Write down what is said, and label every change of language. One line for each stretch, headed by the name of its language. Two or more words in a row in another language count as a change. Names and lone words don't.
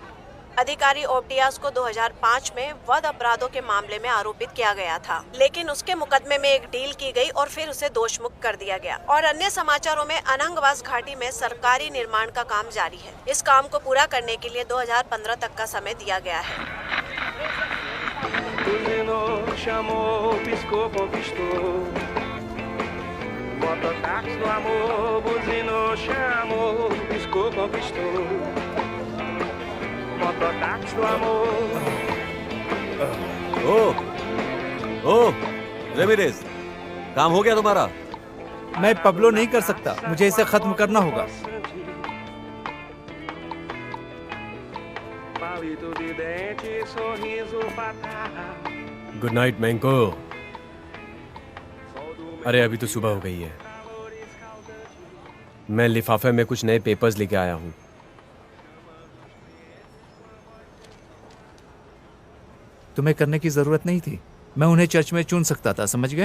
Hindi: अधिकारी ओब्टियास को 2005 में वध अपराधों के मामले में आरोपित किया गया था, लेकिन उसके मुकदमे में एक डील की गई और फिर उसे दोषमुक्त कर दिया गया। और अन्य समाचारों में अनंगवास घाटी में सरकारी निर्माण का काम जारी है। इस काम को पूरा करने के लिए 2015 तक का समय दिया गया है।
Portuguese: Buzinou, chamou, piscou, conquistou. Mototáxi do amor, buzinou, chamou, piscou, conquistou. Mototáxi do amor.
Hindi: ओ रेमिरेज, काम हो गया तुम्हारा? मैं पब्लो नहीं कर सकता, मुझे इसे खत्म करना होगा।
Portuguese: Palito de dente, sorriso fatal.
English: good night
Hindi: मैंको। अरे अभी तो सुबह हो गई है। मैं लिफाफे में कुछ नए पेपर्स लेके आया हूँ। तुम्हें करने की जरूरत नहीं थी, मैं उन्हें चर्च में चुन सकता था, समझ गए?